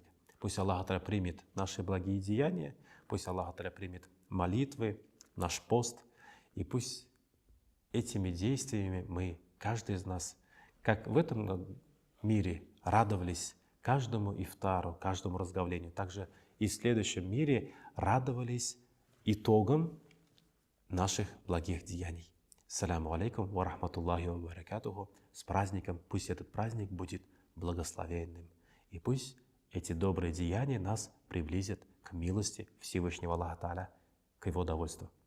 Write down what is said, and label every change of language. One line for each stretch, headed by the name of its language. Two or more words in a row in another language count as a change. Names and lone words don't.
Russian: Пусть
Arabic: الله تعالى
Russian: примет наши благие деяния, пусть
Arabic: الله تعالى
Russian: примет молитвы, наш пост, и пусть этими действиями мы, каждый из нас, как в этом мире радовались каждому ифтару, каждому разговлению, также и в следующем мире радовались итогам наших благих деяний.
Arabic: السلام عليكم ورحمة الله وبركاته.
Russian: С праздником, пусть этот праздник будет благословенным. И пусть эти добрые деяния нас приблизят к милости Всевышнего Аллаха Тааля, к Его довольству.